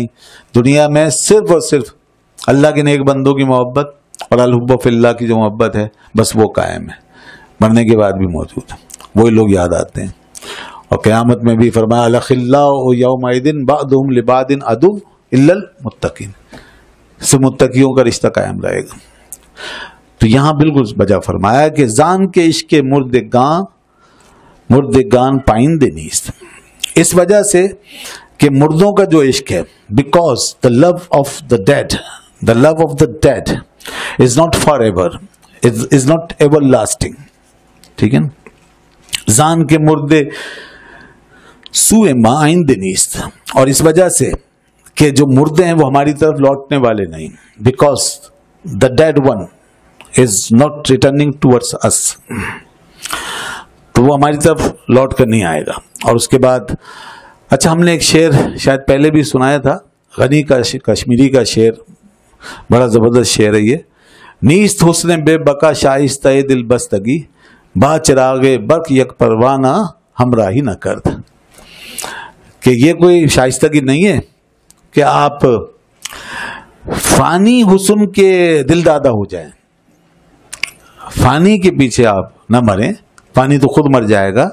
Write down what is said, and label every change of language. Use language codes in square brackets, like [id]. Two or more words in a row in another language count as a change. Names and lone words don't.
[ur] دنیا میں صرف اور صرف اللہ کے نیک بندوں کی محبت اور [ar] الحب فی اللہ [ur] کی جو محبت ہے بس وہ قائم ہے، مرنے کے بعد بھی موجود ہے. وہی لوگ یاد آتے ہیں. اور قیامت میں بھی فرمایا [ar] الاخلاء یومئذ بعضهم لبعض عدو الا المتقین، [ur] سے متقیوں کا رشتہ قائم رہے گا. تو یہاں بالکل بجا فرمایا کہ [fa] زان کے عشق مردگان پائندے نیست، [ur] اس وجہ سے کہ مردوں کا جو عشق ہے, [en] بیکاز the love of the dead is not forever, is not everlasting. [ur] ٹھیک ہے نا. [fa] زان کے مردے سوئے ما آئندے نیست, [ur] اور اس وجہ سے کہ جو مردے ہیں وہ ہماری طرف لوٹنے والے نہیں, [en] بیکاز the dead one is not returning towards us, [ur] تو وہ ہماری طرف لوٹ کر نہیں آئے گا. اور اس کے بعد اچھا, ہم نے ایک شعر شاید پہلے بھی سنایا تھا, غنی کا کشمیری کا شعر, بڑا زبردست شعر ہے یہ. [fa] نیست حسن بے بقا شائستہ دل بستگی, با چراغ برق یک پروانہ ہمراہی نہ کرد. [ur] کہ یہ کوئی شائستگی نہیں ہے کہ آپ فانی حسن کے دل دادا ہو جائیں, فانی کے پیچھے آپ نہ مریں, فانی تو خود مر جائے گا.